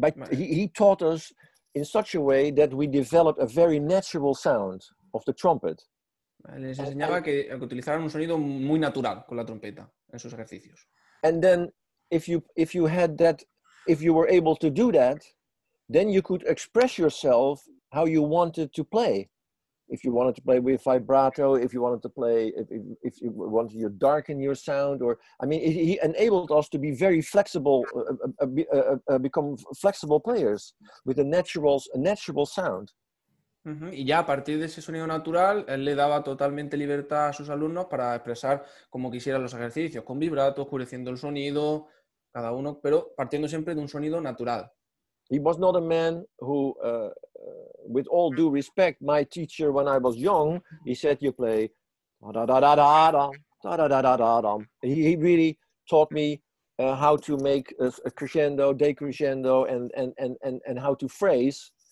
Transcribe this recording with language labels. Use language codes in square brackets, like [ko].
[en] He taught us in such a way that we developed a very natural sound of the trumpet. [es] Les enseñaba que utilizaran un sonido muy natural con la trompeta en sus ejercicios. [en] And then if you had that, if you were able to do that, then you could express yourself how you wanted to play. If you wanted to play with vibrato, if you wanted to play, if you wanted to darken your sound, or I mean, he enabled us to be very flexible, become flexible players with a natural sound. [es] Y ya a partir de ese sonido natural, él le daba totalmente libertad a sus alumnos para expresar como quisieran los ejercicios, con vibrato, oscureciendo el sonido, cada uno, pero partiendo siempre de un sonido natural. [en] He was not a man who, with all due respect, my teacher when I was young, he said you play da da da da da da da da da da. He really taught me how to make a crescendo, decrescendo, and how to phrase.